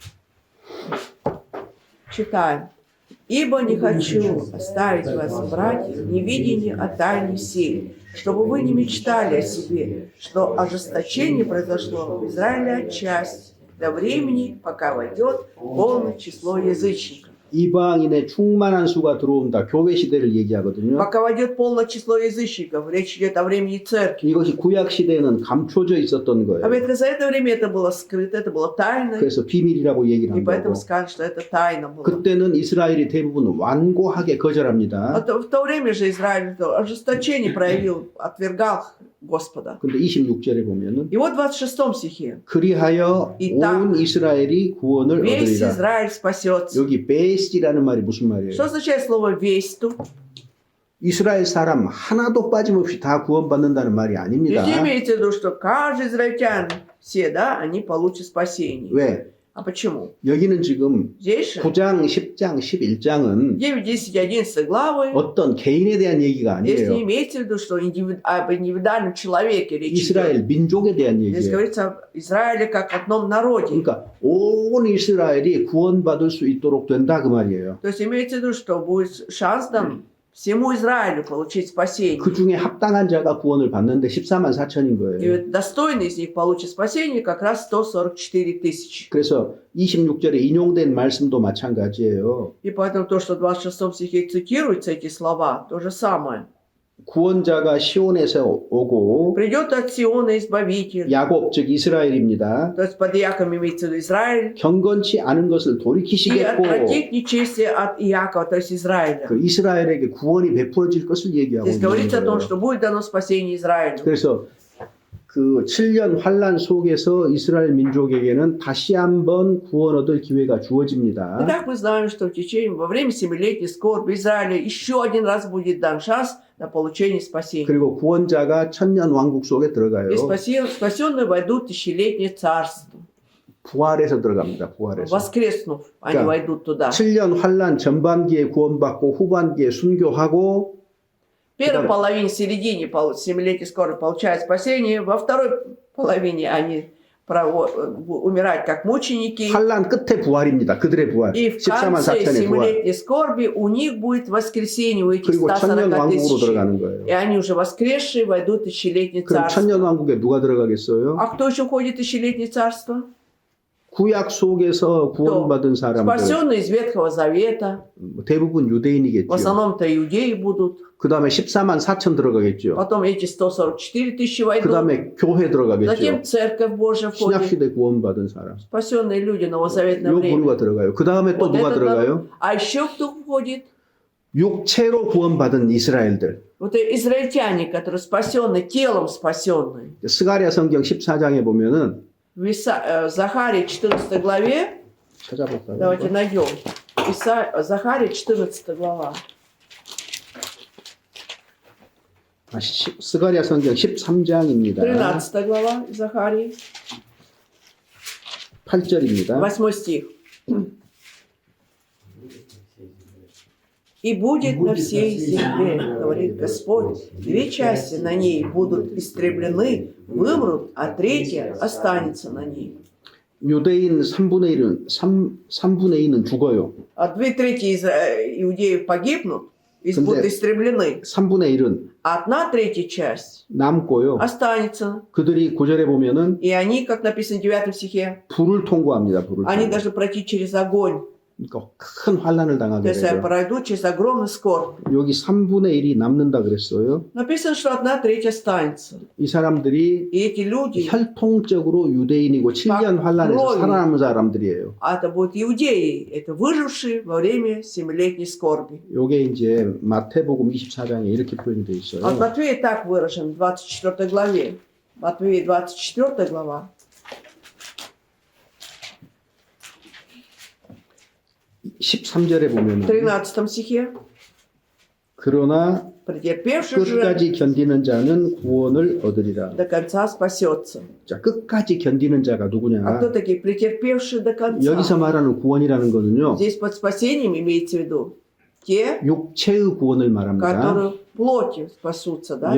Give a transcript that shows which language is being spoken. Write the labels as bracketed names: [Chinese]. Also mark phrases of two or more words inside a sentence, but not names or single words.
[Russian] Читаем. «Ибо не хочу оставить вас, братья, в невидении о тайной силе, чтобы вы не мечтали о себе, что ожесточение произошло в Израиле отчасти, до времени, пока войдет полное число язычников». [Korean] 이방인의 충만한 수가 들어온다. 교회 시대를 얘기하거든요. [Russian] Пока войдет полное число язычников, речь идет о времени церкви. [Korean] 이것이 구약 시대에는 감춰져 있었던 [Russian] А [Korean] 거예요. [Russian] ведь за это время это было скрыто, это было тайно, [Korean] 그래서 비밀이라고 얘기를 [Russian] и [Korean] 한 [Russian] поэтому [Korean] 거고. [Russian] сказали, что это тайна было. [Korean] 그때는 이스라엘이 대부분 완고하게 거절합니다. [Russian] В то время же Израиль то ожесточение проявил, отвергал Господа. [Korean] 근데 26절에 보면은 [Russian] И вот в 26 стихе. [Korean] 그리하여 온 이스라엘이 구원을 [Russian] Весь [Korean] 얻으리라. [Russian] Израиль спасется. [Korean] 여기 베스라는 말이 무슨 말이에요? [Russian] Что означает слово «весь» тут? [Korean] 이스라엘 사람 하나도 빠짐없이 다 구원받는다는 말이 아닙니다. [Russian] Здесь имеется в виду, что каждый израильтян, все, да, они получат спасение. [Korean] 왜? [Russian] А почему? [Korean] 여기는 지금 [Russian] Здесь же [Korean] 9장, 10장, 11장은 [Russian] 9, 10, 11 главы. [Korean] 어떤 개인에 대한 얘기가 [Russian] Здесь не [Korean] 아니에요. [Russian] имеется в виду, что об индивидуальном человеке речь идет. [Korean] 이스라엘 민족에 대한 [Russian] Здесь [Korean] 얘기예요. [Russian] говорится об Израиле как о одном народе. [Korean] 그러니까 온 이스라엘이 구원받을 수 있도록 된다 그 말이에요. [Russian] То есть имеется в виду, что будет шанс дан всему Израилю получить спасение. [Korean] 그 중에 합당한 자가 구원을 받는데 14만 4천인 [Russian] И [Korean] 거예요. [Russian] вот достойный из них получит спасение как раз 144 тысячи. [Korean] 그래서 26절에 인용된 말씀도 마찬가지예요. [Russian] И поэтому то, что в 26 стихе цитируются эти слова, то же самое. [Korean] 구원자가 시온에서 오고 [Russian] Придет от Сиона Избавитель. [Korean] 야곱 즉 이스라엘입니다. [Russian] То есть под Иаковом имеется в виду Израиль. [Korean] 경건치 않은 것을 [Russian] И [Korean] 돌이키시겠고 [Russian] отвратит нечестие от Иакова, то есть Израиля. [Korean] 그 이스라엘에게 구원이 베풀어질 것을 얘기하고 [Russian] Здесь [Korean] 있는 [Russian] говорится о том, [Korean] 거예요. [Russian] что будет дано спасение Израилю. [Korean] 그래서 그 7년 환란 속에서 이스라엘 민족에게는 다시 한번 구원 얻을 기회가 주어집니다. [Russian] Итак, мы знаем, что в течение, во время семилетней скорби Израиля еще один раз будет дан шанс на получение спасения. [Korean] 그리고 구원자가 천년 왕국 속에 들어가요. [Russian] И спасенные войдут в тысячелетнее царство. [Korean] 부활해서 들어갑니다. 부활해서. [Russian] Воскреснув, они Да. войдут туда. [Korean] 7년 환란 전반기에 구원받고 후반기에 순교하고 [Russian] В первой половине, в середине семилетней скорби получают спасение, во второй половине они умирают как мученики. [Korean] 환란 끝에 부활입니다. 그들의 부활. [Russian] И в [Korean] 14만 [Russian] конце [Korean] 4천의 부활. [Russian] семилетней скорби у них будет воскресенье, у этих [Korean] 그리고 천년 [Russian] 140 [Korean] 왕국으로 [Russian] тысяч. [Korean] 들어가는 거예요. [Russian] И они уже воскресшие войдут в тысячелетнее [Korean] 그럼 [Russian] царство. [Korean] 천년 왕국에 누가 들어가겠어요? [Russian] А кто еще входит в тысячелетнее царство? [Korean] 구약 속에서 구원받은 사람들 [Russian] Спасенные из Ветхого Завета. [Korean] 대부분 [Russian] В [Korean] 유대인이겠죠. [Russian] основном-то иудеи будут. [Korean] 그 다음에 14만 4천 들어가겠죠. [Russian] Потом эти 144 тысячи [Korean] 그 [Russian] войдут. [Korean] 다음에 교회 들어가겠죠. [Russian] Затем Церковь Божья входит. [Korean] 신약시대 구원받은 사람. [Russian] Спасенные люди новозаветное [Korean] 요 [Russian] время. [Korean] 부류가 들어가요. 그 다음에 또 [Russian] Вот [Korean] 누가 [Russian] этот [Korean] 들어가요? [Russian] народ. А еще кто входит? [Korean] 육체로 구원받은 이스라엘들. [Russian] Вот израильтяне, которые спасенные, телом спасенные. [Korean] 스가랴 성경 14장에 보면은 [Russian] В Захарии 14 главе, [Korean] 찾아볼까요? [Russian] давайте найдем. Захария 14 глава. [Korean] 스가랴 성경 13장입니다. [Russian] 13 глава Захарии, [Korean] 8절입니다. [Russian] 8 стих. «И будет на всей земле, говорит Господь, две части на ней будут истреблены, вымрут, а третья останется на ней». [Korean] 유대인 3분의 1은 죽어요. [Russian] А 2/3 из иудеев погибнут, и [Korean] 근데 [Russian] будут истреблены, [Korean] 3분의 1은 [Russian] а 1/3 часть [Korean] 남고요. [Russian] останется. [Korean] 그들이 9절에 보면은 [Russian] И они, как написано в 9 стихе, [Korean] 불을 통과합니다. 불을 [Russian] они [Korean] 통과. [Russian] должны пройти через огонь. [Korean] 그러니까 큰 환란을 [Russian] То [Korean] 당하게 [Russian] есть [Korean] 되죠. [Russian] пройдут через огромный скорбь. [Korean] 여기 3분의 1이 남는다 그랬어요. [Russian] Написано, что 1/3 останется. [Korean] 이 사람들이 [Russian] И эти люди, [Korean] 혈통적으로 유대인이고 7년 환란에서 그러니. 살아남은 사람들이에요. [Russian] а это будут иудеи, это выжившие во время семилетней скорби. [Korean] 요게 이제 마태복음 24장에 이렇게 표현이 되어 있어요. [Russian] От Матфея так выражен в 24 главе. Матфея 24 глава. [Korean] 13절에 [Russian] В [Korean] 보면 [Russian] 13 стихе. [Korean] 그러나 [Russian] Претерпевший же [Korean] 끝까지 견디는 자는 구원을 얻으리라. [Russian] до конца спасется. [Korean] 자, 끝까지 견디는 자가 [Russian] А [Korean] 누구냐? [Russian] кто такие претерпевшие до конца? [Korean] 여기서 말하는 구원이라는 거는요. [Russian] Здесь под спасением имеется в виду те, 육체의 구원을 말합니다. которые плотью спасутся, да?